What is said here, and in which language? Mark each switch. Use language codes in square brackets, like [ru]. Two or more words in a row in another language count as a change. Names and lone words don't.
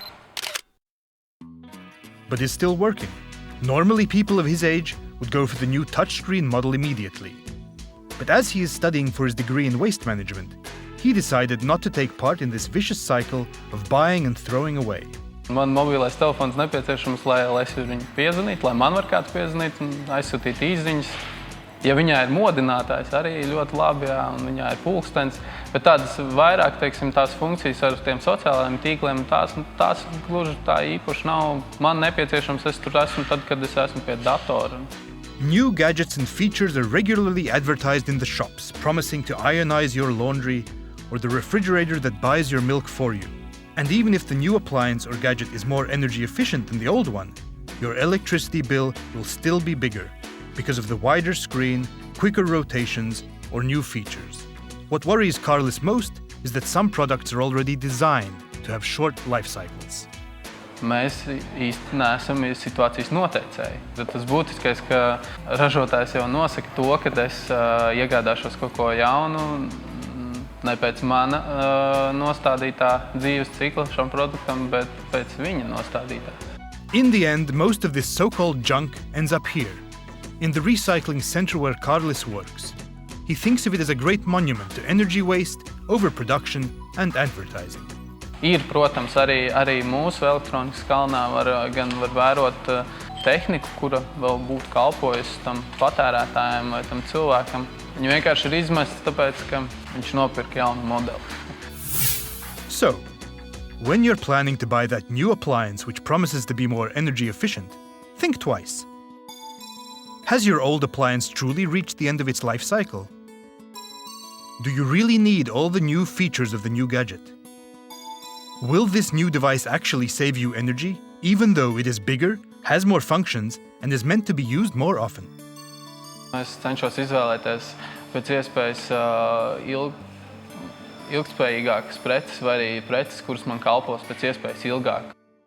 [en] But is still working. Normally, people of his age would go for the new touchscreen model immediately. But as he is studying for his degree in waste management, he decided not to take part in this vicious cycle of buying and throwing away. [lv] Man mobilais telefons nepieciešams, lai es viņu piezvanītu, lai man var kāds piezvanīt un aizsūtīt īsziņas. Ja viņā ir modinātājs, arī ļoti labi, jā, un viņā ir pulkstenis, bet tādas vairāk, teiksim, tās funkcijas ar tiem sociālajiem tīkliem, tās gluži tā īpaši nav man nepieciešams, es tur esmu tad, kad es esmu pie datora. [en] New gadgets and features are regularly advertised in the shops, promising to ionize your laundry or the refrigerator that buys your milk for you. And even if the new appliance or gadget is more energy efficient than the old one, your electricity bill will still be bigger because of the wider screen, quicker rotations, or new features. What worries Carlos most is that some products are already designed to have short life cycles. [lv] Mēs īsti neesam situācijas noteicēji. Tad tas būtiskais, ka ražotājs jau nosaka to, ka es iegādāšos kaut ko jaunu, ne pēc mana nostādītā dzīves cikla šam produktam, bet pēc viņa nostādītā. [en] In the end, most of this so-called junk ends up here, in the recycling center where Carlos works. He thinks of it as a great monument to energy waste, overproduction, and advertising. [lv] Ir, protams, arī mūsu elektronikas kalnā var vērot tehniku, kura vēl būtu kalpojusi tam patērētājiem vai tam cilvēkam. Viņa vienkārši ir izmesta, tāpēc, ka viņš nopirka jaunu modeli. [en] So, when you're planning to buy that new appliance which promises to be more energy efficient, think twice. Has your old appliance truly reached the end of its life cycle? Do you really need all the new features of the new gadget? Will this new device actually save you energy, even though it is bigger, has more functions, and is meant to be used more often? [lv] Es cenšos izvēlēties pēc iespējas ilgspējīgākas preces vai arī preces, kuras man kalpos pēc iespējas ilgāk.